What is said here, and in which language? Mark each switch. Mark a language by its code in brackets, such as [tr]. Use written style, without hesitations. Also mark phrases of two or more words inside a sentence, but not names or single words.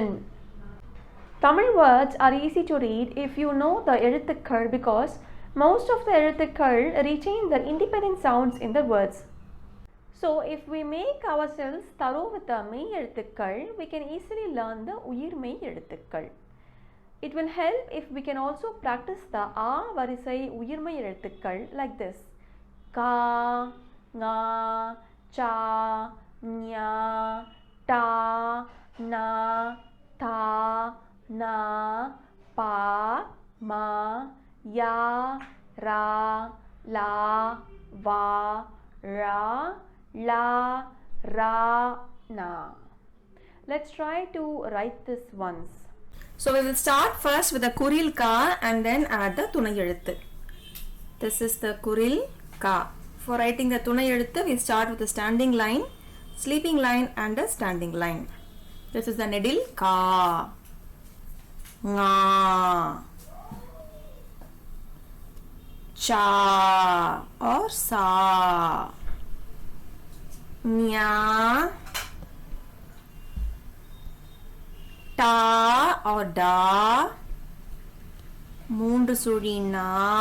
[en] Tamil words are easy to read if you know the எழுத்துக்கள், because most of the எழுத்துக்கள் retain their independent sounds in the words. So if we make ourselves thorough with the [ta] மெய் எழுத்துக்கள், [en] we can easily learn the [ta] உயிர்மெய் எழுத்துக்கள். [en] It will help if we can also practice the [ta] அ வரிசை உயிர்மெய் எழுத்துக்கள் [en] like this. [ta] க, ங, ச, ஞ, ட, ண, த, ந, ப, ம, ய, ர, ல, வ, ழ, ள, ற, ன. [en] Let's try to write this once. So we will start first with the [ta] குறில் க [en] and then add the [ta] துணை எழுத்து. [en] This is the [ta] குறில் க. [en] For writing the [ta] துணை எழுத்து, [en] we start with the standing line, sleeping line and a standing line. This is the [ta] நெடில் கா, [en] nga, cha or sa, nya, ta or da, [ta] மூன்று சுழி ண,